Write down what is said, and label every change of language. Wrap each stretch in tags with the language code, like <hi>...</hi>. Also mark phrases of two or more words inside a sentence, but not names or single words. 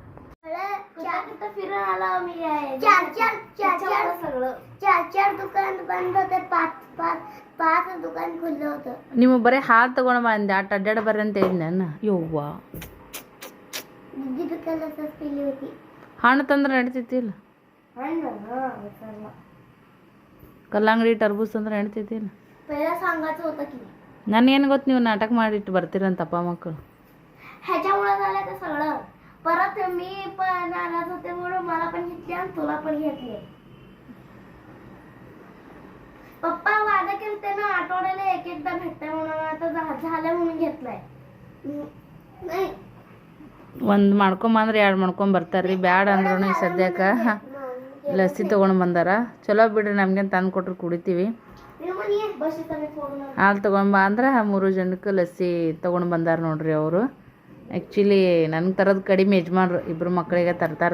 <kn>ನೀವು ಬರೀ ಹಾಲು ತಗೊಂಡು ಬಂದೆ, ಆಟ ಅಡ್ಡಾಡ ಬರ್ರಿ ಅಂತ ಹೇಳಿದ್ ನಾನು. ಯವ್ವ, ಹಣ್ಣು ತಂದ್ರೆ ನಡಿತೈತಿ ಇಲ್ಲ? ಕಲ್ಲಂಗಡಿ ಟರ್ಬೂಸ್ ಅಂದ್ರೆ ನಡಿತೈತಿ ಇಲ್ಲ? ನನಗೇನು ಗೊತ್ತು, ನೀವು ನಾಟಕ ಮಾಡಿಟ್ಟು ಬರ್ತೀರಂತಪ್ಪ मಕ್ಕಳು.</kn> <mr>ह्याच्यामुळे झालं ते सगळं. परत मी पण आणत होते म्हणून मला पण घेतली आणि तुला पण घेतली. पप्पा वादा केलते ना आठवड्याला एक एकदा भेटते म्हणून, आता झालं म्हणून घेतलंय. नाही</mr> <kn>ಒಂದು ಮಾಡ್ಕೊಂಬಂದ್ರೆ ಎರಡು ಮಾಡ್ಕೊಂಬರ್ತಾರ್ರಿ. ಬ್ಯಾಡ ಅಂದ್ರೂ ಈ ಸದ್ಯಕ್ಕೆ ಲಸ್ಸಿ ತೊಗೊಂಡು ಬಂದಾರ. ಚಲೋ ಬಿಡ್ರಿ, ನಮ್ಗೇನು ತಂದು ಕೊಟ್ರು ಕುಡಿತೀವಿ. ಹಾಲು ತೊಗೊಂಬ ಅಂದ್ರೆ 3 ಜನಕ್ಕೆ ಲಸ್ಸಿ ತೊಗೊಂಡು ಬಂದಾರ ನೋಡ್ರಿ ಅವರು. ಆ್ಯಕ್ಚುಲಿ ನನಗೆ ತರೋದು ಕಡಿಮೆ, ಯಜಮಾನ್ರು ಇಬ್ಬರು ಮಕ್ಕಳಿಗೆ ತರ್ತಾರೆ.</kn>